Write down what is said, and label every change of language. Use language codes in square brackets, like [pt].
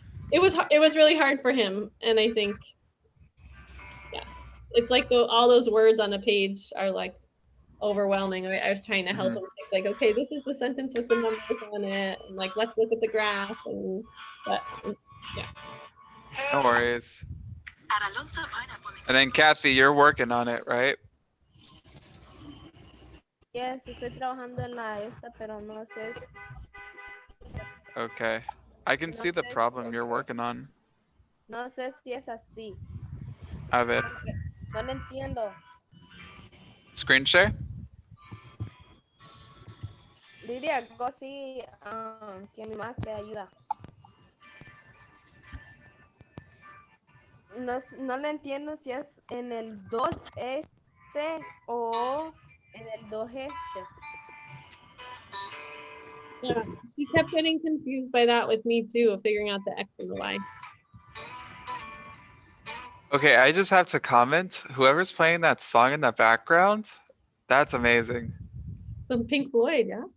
[en] it was really hard for him, and I think, yeah, it's like all those words on a page are like overwhelming. I was trying to help him think, like, okay, this is the sentence with the numbers on it, and like let's look at the graph, and yeah. No worries. And then Kathy, you're working on it, right? [es] Yes, estoy trabajando en la esta, pero no sé. [en] Okay. I can see the problem you're working on. [es] No sé si es así. A ver. No lo entiendo. [en] Screen share? [es] Diría algo así, que mi mamá te ayuda. No le entiendo si es en el 2 este o en el 2 este. [en] Yeah, she kept getting confused by that with me too, of figuring out the X and the Y. Okay, I just have to comment. Whoever's playing that song in the background, that's amazing. Some Pink Floyd, yeah?